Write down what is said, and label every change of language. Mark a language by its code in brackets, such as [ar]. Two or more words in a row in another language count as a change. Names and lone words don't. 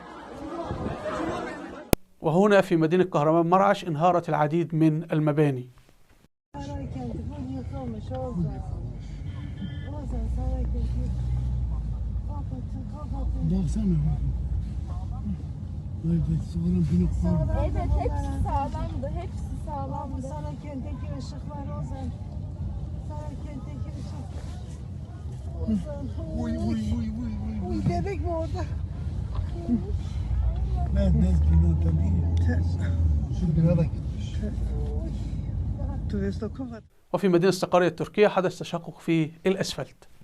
[ar] وهنا في مدينة كهرمان مرعش انهارت العديد من المباني. [tr] Evet, hepsi sağlamdı, hepsi sağlamdı. Saraykent'teki ışıklar Ozan. Saraykent'teki ışık. Uy uy uy uy uy. Uy bebek mi orada? Ben de tabii. Şu binada gitmiş. [ar] وفي مدينة الصقرية التركية حدث تشقق في الأسفلت.